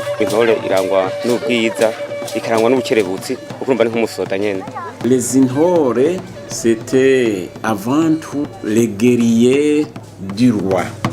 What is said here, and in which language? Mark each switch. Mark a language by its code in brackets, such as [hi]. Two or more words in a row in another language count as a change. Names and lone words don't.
[rn] intore irangwa n'ubwiza ikarangwa n'ubukerebutsi ukumva ni nk'umusoda nyene. [fr] Les Intore, c'était avant tout les guerriers du roi.